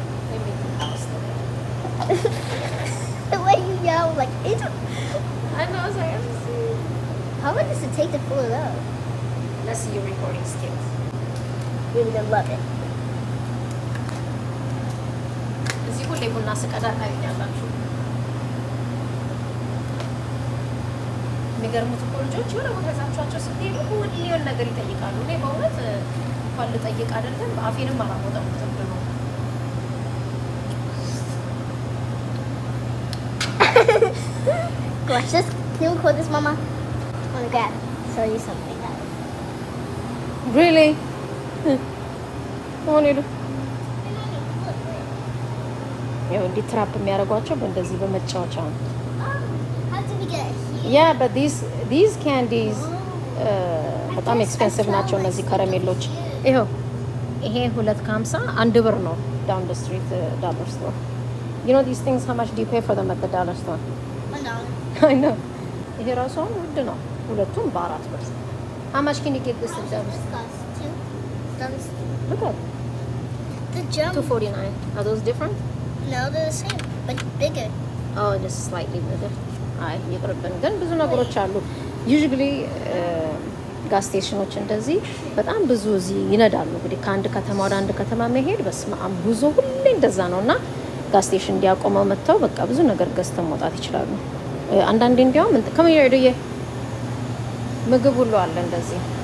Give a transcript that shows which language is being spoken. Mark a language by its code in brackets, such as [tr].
[en] They make the house today. The way you yell, like, it's. I know, I was like, How long does it take to pull it up? let's see your recording skills. You're gonna love it. [am] እዚህ ሁሌ ቡና ስቀዳ ታገኛላችሁ። የሚገርሙት እኮ ልጆች የሆነ ቦታ ይዛችኋቸው ስትሄዱ ሁሌ የሆነ ነገር ይጠይቃሉ። እኔ በእውነት እንኳን ልጠይቅ አይደለም አፌንም አላወጣሁትም ብሎ [en] Watch this. Can you record this, Mama? I want to show you something, guys. [am] really ሆነ ሄዱ ያው እንዲህ ትራፕ የሚያደርጓቸው በእንደዚህ በመጫወቻ ነው። [en] How did we get here? Yeah, but these candies [am] በጣም ኤክስፔንሲቭ ናቸው እነዚህ ከረሜሎች። ይኸው ይሄ 2.50 1 ብር ነው [en] down the street dollar store. You know these things how much do you pay for them at the dollar store? $1. I know. [am] ይሄ ራሱ አሁን ውድ ነው ሁለቱም በ4 ብር። [en] How much can you get this at dollar This store? costs $2. Look at The jump. 249. Are those different? No, they're the same, but bigger. Oh, just slightly bigger. [am] አይ ይቅርብን። ግን ብዙ ነገሮች አሉ። Usually ጋስ ስቴሽኖች እንደዚህ በጣም ብዙ እዚህ ይነዳሉ። እንግዲህ ከአንድ ከተማ ወደ አንድ ከተማ መሄድ በስመ አብ ጉዞ ሁሌ እንደዛ ነውና ጋስ ስቴሽን እንዲያቆመው መጥተው በቃ ብዙ ነገር ገዝተው መውጣት ይችላሉ። አንዳንዴ እንዲያውም ከመሄዱዬ ምግብ ሁሉ አለ እንደዚህ